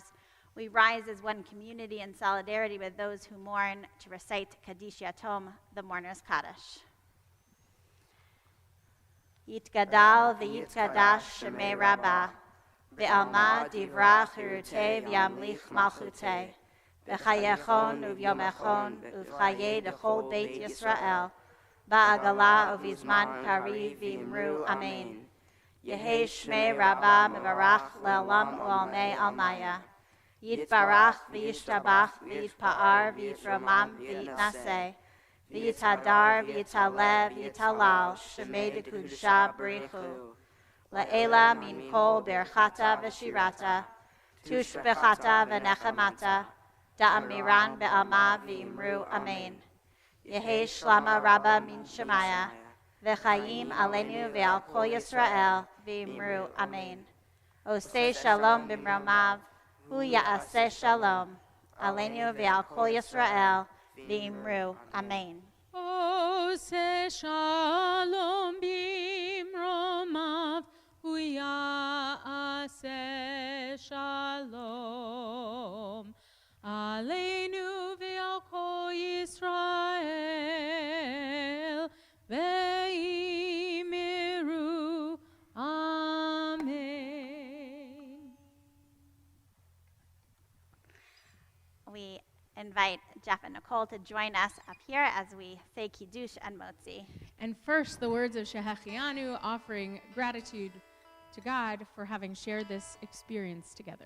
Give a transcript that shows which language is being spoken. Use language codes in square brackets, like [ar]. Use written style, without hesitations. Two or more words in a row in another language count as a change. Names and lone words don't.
[en] We rise as one community in solidarity with those who mourn to recite Kaddish Yatom, the mourner's Kaddish. [arc] יתגדל ויתקדש שמיה רבא, בעלמא די ברא כרעותיה וימליך מלכותיה, בחייכון וביומיכון ובחיי דכל בית ישראל, בעגלא ובזמן קריב ואמרו אמן. יהא שמיה רבא מברך לעלם ולעלמי עלמיא. יתברך וישתבח ויתפאר ויתרומם ויתנשא. ויתהדר ויתעלה ויתהלל שמיה דקודשא בריך הוא. לעלא מן כל ברכתא ושירתא. תשבחתא ונחמתא. דאמירן בעלמא ואמרו אמן. יהא שלמא רבא מן שמיא. וחיים עלינו ועל כל ישראל ואמרו אמן. [he] עושה שלום במרומיו, הוא יעשה שלום, עלינו ועל כל ישראל ואמרו אמן. עושה יוסה שלום במרומיו ויעשה שלום עלינו ועל כל ישראל ואמרו אמן. [en] We invite Jeff and Nicole to join us up here as we say Kiddush and Motzi. And first, the words of Shehechianu, offering gratitude to God for having shared this experience together.